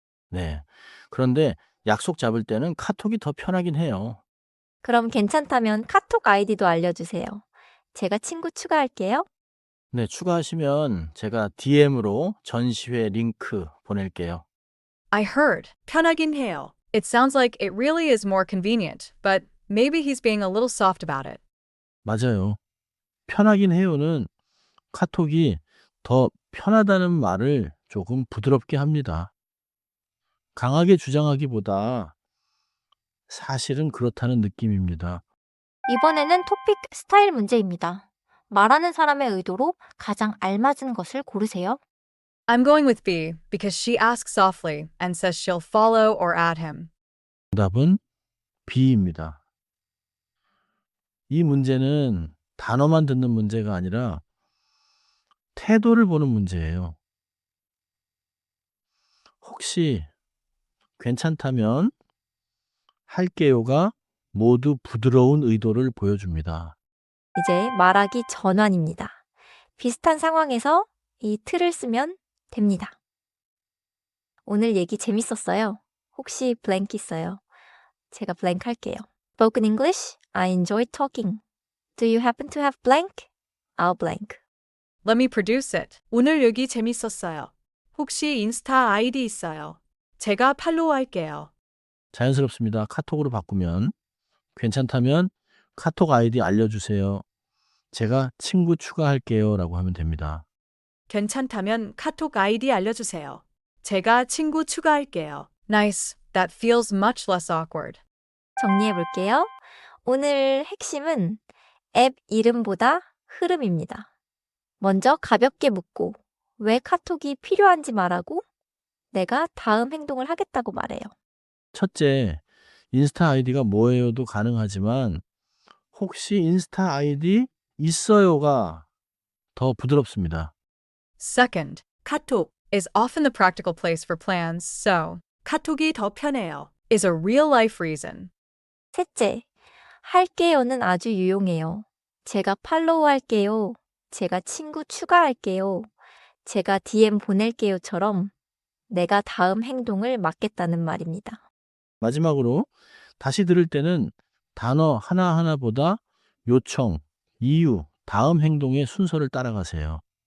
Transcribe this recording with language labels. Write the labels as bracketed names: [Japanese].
[Korean] 네. 그런데 약속 잡을 때는 카톡이 더 편하긴 해요. 그럼 괜찮다면 카톡 아이디도 알려주세요. 제가 친구 추가할게요. 네, 추가하시면 제가 DM으로 전시회 링크 보낼게요. [English] I heard. [Korean] 편하긴 해요. [English] It sounds like it really is more convenient, but maybe he's being a little soft about it. [Korean] 맞아요. 편하긴 해요는 카톡이 더 편하다는 말을 조금 부드럽게 합니다. 강하게 주장하기보다 사실은 그렇다는 느낌입니다. 이번에는 토픽 스타일 문제입니다. 말하는 사람의 의도로 가장 알맞은 것을 고르세요. [English] I'm going with B because she asks softly and says she'll follow or add him. [Korean] 정답은 B입니다. 이 문제는 단어만 듣는 문제가 아니라 태도를 보는 문제예요. 혹시 괜찮다면 할게요가 모두 부드러운 의도를 보여줍니다. 이제 말하기 전환입니다. 비슷한 상황에서 이 틀을 쓰면 됩니다. 오늘 얘기 재밌었어요. 혹시 blank 있어요? 제가 blank 할게요. [English] Spoken English, I enjoy talking. Do you happen to have blank? I'll blank. Let me produce it. [Korean] 오늘 얘기 재밌었어요. 혹시 인스타 아이디 있어요? 제가 팔로우할게요. 자연스럽습니다. 카톡으로 바꾸면 괜찮다면 카톡 아이디 알려주세요. 제가 친구 추가할게요 라고 하면 됩니다. 괜찮다면 카톡 아이디 알려주세요. 제가 친구 추가할게요. [English] Nice. That feels much less awkward. [Korean] 정리해 볼게요. 오늘 핵심은 앱 이름보다 흐름입니다. 먼저 가볍게 묻고 왜 카톡이 필요한지 말하고 내가 다음 행동을 하겠다고 말해요. 첫째, 인스타 아이디가 뭐예요도 가능하지만 혹시 인스타 아이디 있어요가 더 부드럽습니다. [English] Second, 카톡 is often the practical place for plans, so [Korean] 카톡이 더 편해요 [English] is a real-life reason. [Korean] 셋째, 할게요는 아주 유용해요. 제가 팔로우 할게요. 제가 친구 추가할게요. 제가 DM 보낼게요처럼 내가 다음 행동을 맡겠다는 말입니다. 마지막으로 다시 들을 때는 단어 하나하나보다 요청, 이유, 다음 행동의 순서를 따라가세요.